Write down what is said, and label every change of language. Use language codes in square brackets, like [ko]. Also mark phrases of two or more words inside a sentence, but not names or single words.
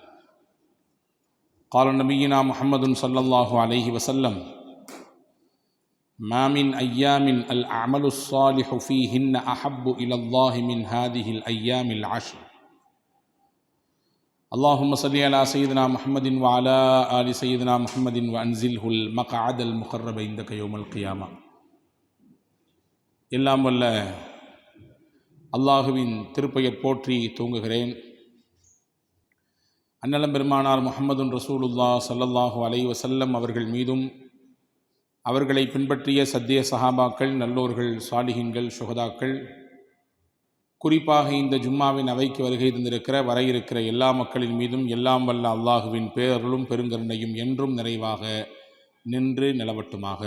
[ar] قال نبينا محمد صلى الله عليه وسلم: ما من أيام الأعمال الصالح فيهن أحب إلى الله من هذه الأيام العشر. اللهم صل على سيدنا محمد وعلى آل سيدنا محمد وأنزله المقعد المقرب عندك يوم القيامة. [ta] எல்லாம் வல்ல அல்லாஹுவின் திருப்பெயர் போற்றி தூங்குகிறேன். அன்னலம் பெருமானார் [ar] محمد رسول الله صلى الله عليه وسلم [ta] அவர்கள் மீதும், அவர்களை பின்பற்றிய சத்திய சஹாபாக்கள், நல்லோர்கள், சாலிஹீன்கள், சுஹதாக்கள், குறிப்பாக இந்த ஜும்மாவின் அவைக்கு வருகை தந்திருக்கிற வர இருக்கிற எல்லா மக்களின் மீதும் எல்லாம் வல்ல அல்லாஹுவின் பேரருளும் பெருங்கருணையும் என்றும் நிறைவாக நின்று நிலவட்டுமாக.